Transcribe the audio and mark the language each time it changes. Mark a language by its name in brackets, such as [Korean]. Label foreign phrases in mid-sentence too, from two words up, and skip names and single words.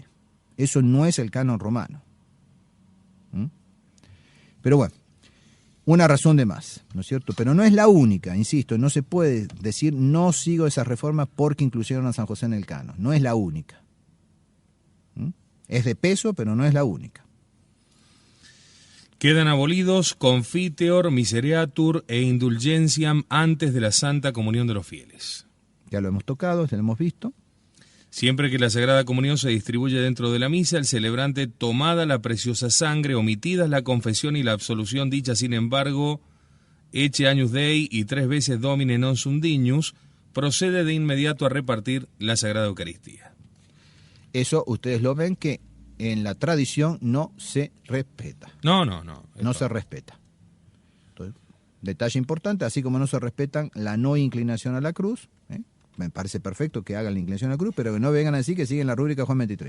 [Spanish] Eso no es el canon romano. Pero bueno, una razón de más, ¿no es cierto? Pero no es la única, insisto, no se puede decir no sigo esas reformas porque incluyeron a San José en el canon. No es la única. Es de peso, pero no es la única. Quedan abolidos [Latin] confiteor, misereatur e indulgentiam [Spanish] antes de la Santa Comunión de los fieles. Ya lo hemos tocado, ya lo hemos visto. Siempre que la Sagrada Comunión se distribuye dentro de la misa, el celebrante, tomada la preciosa sangre, omitidas la confesión y la absolución dicha, sin embargo, [Latin] ecce agnus Dei [Spanish] y 3 veces [Latin] Domine non sum dignus, [Spanish] procede de inmediato a repartir la Sagrada Eucaristía. Eso ustedes lo ven que en la tradición no se respeta. No. No se respeta. Entonces, detalle importante, así como no se respetan la no inclinación a la cruz, me parece perfecto que hagan la inclinación a la cruz, pero que no vengan a decir que siguen la rúbrica Juan 23.